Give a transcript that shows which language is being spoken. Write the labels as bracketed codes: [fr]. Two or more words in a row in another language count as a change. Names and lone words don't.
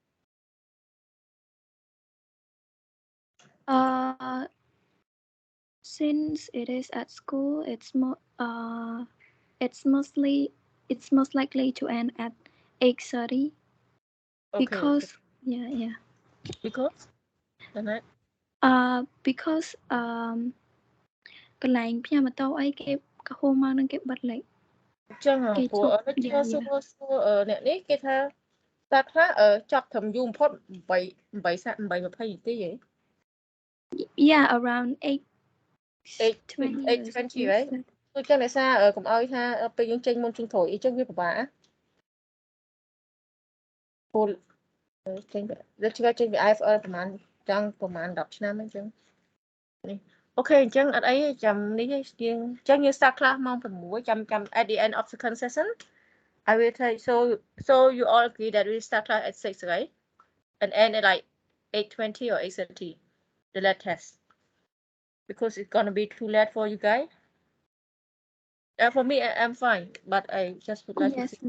[en] Since it is at school, it's most likely to end at 8:30. Okay. Because yeah. Because. Right. [km] Because កន្លែងផ្ញើម៉ូតូអីគេក៏ហូរមកនឹងគេបិទលេខ ចឹងព្រោះlecturer សួរអ្នកនេះគេថាតាខ្លះចាប់ត្រឹមយូរបំផុត8:20 នាទីហ៎ [en] Yeah, around 8:20 [km] right ដូចចឹងដោយសារកុំឲ្យថាពេលយើងចេញមុនជើងត្រួយអីចឹងវាពិបាកព្រោះចេញ lecturer ចេញពី IFL ប្រហែល10ឆ្នាំអញ្ចឹងនេះអូខេអញ្ចឹងអត់អីចាំនេះយើងអញ្ចឹងយើង [en] start class [km] ម៉ោង 6 ចាំ [en] at the end of second session I will tell you, so you all agree that we start class at 6, right? And end at like 8:20 or 8:30, the lab test. Because it's gonna be too late for you guys. For me, I'm fine, but I just would like to see.